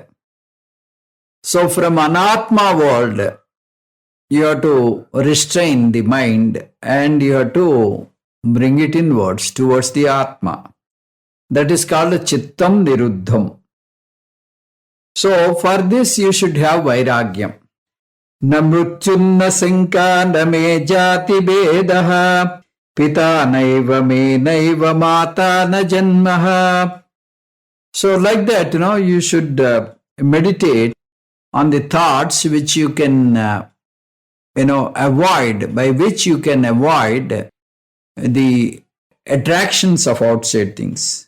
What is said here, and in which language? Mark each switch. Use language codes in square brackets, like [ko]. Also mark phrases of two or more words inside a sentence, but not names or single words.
[en] So from anatma world, you have to restrain the mind and you have to bring it inwards towards the Atma. That is called [sa] चित्तं निरुद्धम्. [en] So for this you should have vairagyam. [sa] न मृत्युर्न शङ्का न मे जाति भेदः पिता नैव मे नैव माता न जन्मः. [en] So like that, you should meditate on the thoughts which you can by which you can avoid the attractions of outside things.